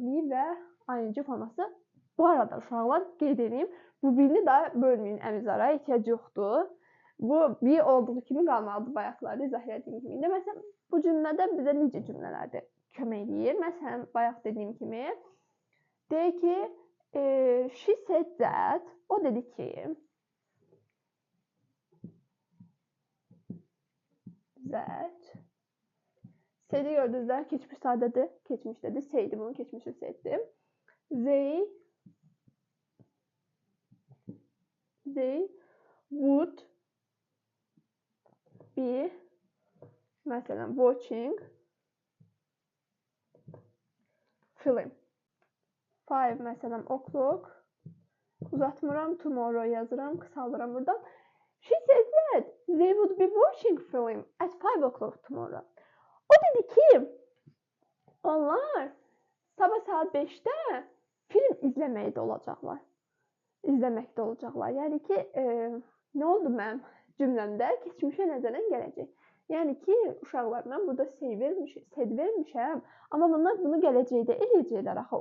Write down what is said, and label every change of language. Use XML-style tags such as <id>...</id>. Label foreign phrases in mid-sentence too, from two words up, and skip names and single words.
<az>Be və ing forması. Bu arada uşaqlar qeyd edeyim, bu birini də bölməyin əmizara ehtiyac yoxdur. Bu be olduğu kimi qalmalıdır bayaqlarda izah etdiyim kimi. İndi məsələn bu cümlədə bizə necə cümlələrdə kömək edir? Məsələn bayaq dediyim kimi deyək ki,</az> <en>she said that,</en> <az>o dedi ki, that. Said'i gördünüzlər, keçmiş sadədir, keçmişdədir. Said'i bunu keçmişə said'dir.</az> <en>They would be məsələn watching film.</en> <az>5 məsələn o'clock. Uzatmıram, tomorrow yazıram, qısaldıram buradan.</az> <en>She said that they would be watching film at 5 o'clock tomorrow.</en> <az>O dedi ki, onlar sabah saat 5'də film izləməkdə olacaqlar. Yəni ki, nə oldu mənim cümləmdə? Keçmişə nəzərən gələcək. Yəni ki, uşaqlar, mən burada said vermişəm, amma bunlar bunu gələcəkdə eləyəcəklər axı.</az>